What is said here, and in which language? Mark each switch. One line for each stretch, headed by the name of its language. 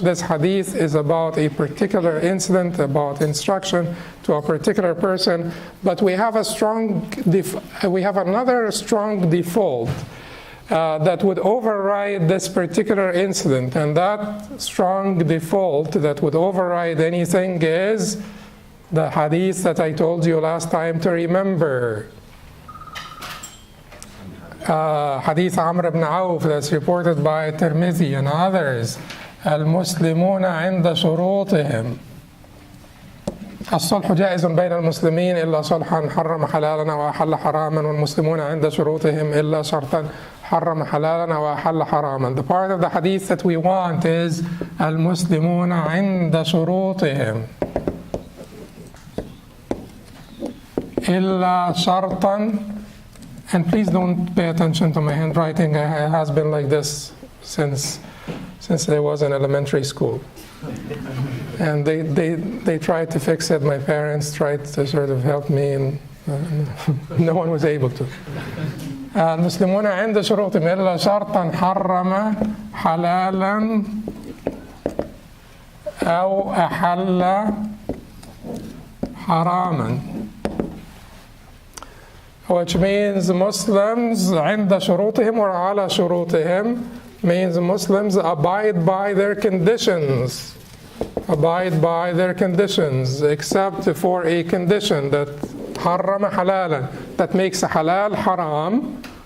English: This hadith is about a particular incident, about instruction to a particular person, but we have another strong default that would override this particular incident, and that strong default that would override anything is the hadith that I told you last time to remember. Hadith Amr ibn Auf that's reported by Tirmidhi and others.
Arabic: المسلمون عند شروطهم. الصلح جائز بين المسلمين إلا صلحا حرم حلالا وأحل حراما والمسلمون عند شروطهم إلا شرطا حرم حلالا وأحل حراما.
English: The part of the hadith that we want is
Arabic: المسلمون عند شروطهم إلا شرطا.
English: And please don't pay attention to my handwriting. It has been like this since I was in elementary school. And they tried to fix it. My parents tried to sort of help me, and no one was able to.
Arabic: المسلمون عند شروطهم إلا شرطا حرم حلالا أو أحل حراما.
English: Which means Muslims
Arabic: عند شروطهم
English: or
Arabic: على شروطهم
English: means Muslims abide by their conditions. Abide by their conditions, except for a condition that
Arabic: حرم حلالا,
English: that makes halal haram,